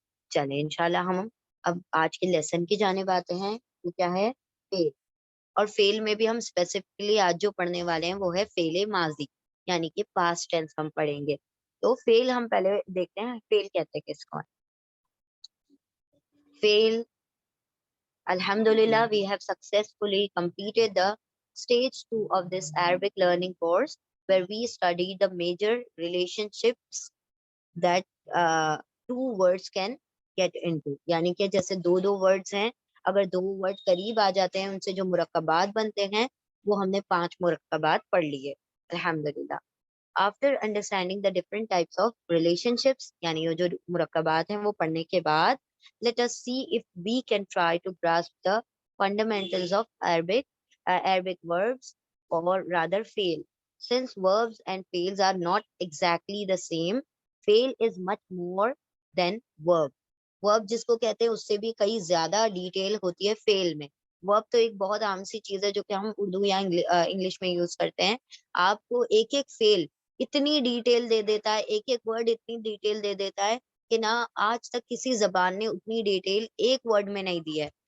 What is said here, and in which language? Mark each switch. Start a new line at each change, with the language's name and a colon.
Hindi: चले इंशाल्लाह हम अब आज के लेसन की जानिब आते हैं। वो क्या है? फेल। और फेल में भी हम स्पेसिफिकली आज जो पढ़ने वाले हैं वो है फेले माजी, यानी कि पास्ट टेंस हम पढ़ेंगे। तो फेल हम पहले देखते हैं, फेल कहते हैं किसको?
English: Fail, Alhamdulillah, we have successfully completed the stage 2 of this Arabic learning course, where we study the major relationships that two words can get into.
Hindi: यानी कि जैसे दो दो वर्ड्स हैं, अगर दो वर्ड करीब आ जाते हैं उनसे जो मुरक्कबात बनते हैं, वो हमने पांच मुरक्कबात पढ़ लिए अल्हम्दुलिल्लाह।
English: After understanding the different types of relationships,
Hindi: यानी ये जो मुरक्कबात हैं वो पढ़ने के बाद,
English: let us see if we can try to grasp the fundamentals of Arabic verbs, or rather fail. Since verbs and fails are not exactly the same, fail is much more than verb.
Hindi: Verb जिसको कहते हैं उससे भी कई ज्यादा detail होती है fail में. वर्ब तो एक बहुत आम सी चीज है जो कि हम उर्दू या इंग्लिश में यूज करते हैं. आपको एक एक फेल इतनी डिटेल दे देता है, एक एक वर्ड इतनी डिटेल दे देता है कि ना आज तक किसी जबान ने उतनी डिटेल एक वर्ड में नहीं दी है.